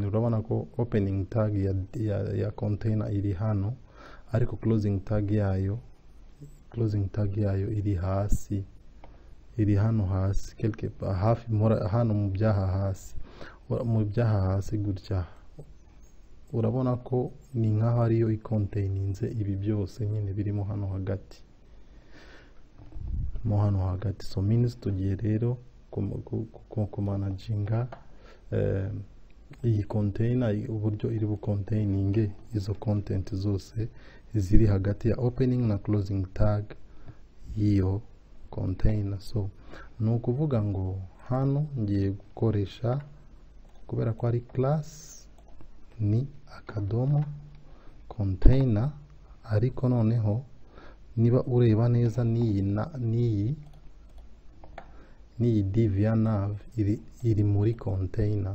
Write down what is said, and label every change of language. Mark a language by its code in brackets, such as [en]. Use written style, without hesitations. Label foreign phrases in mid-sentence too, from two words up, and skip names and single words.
[rw] urabona ko [en] opening tag [rw] ya container iri hano, ariko [en] closing tag [rw] yayo iri hasi, iri hano hasi quelque hafi hano mu byaha hasi gutya. urabona ko ni nkaho ariyo containinze ibi byose nyine birimo hano hagati, [en] so means [rw] tugiye rero kumanaginga iyi container, uburyo iri bucontaining izo content zose ziri hagati ya opening na [en] closing tag [rw] y'iyo container. so ni ukuvuga ngo hano ngiye gukoresha, kubera ko ari class, ni akadomo container, ariko noneho niba ureba neza n'iyi div ya nav iri muri container.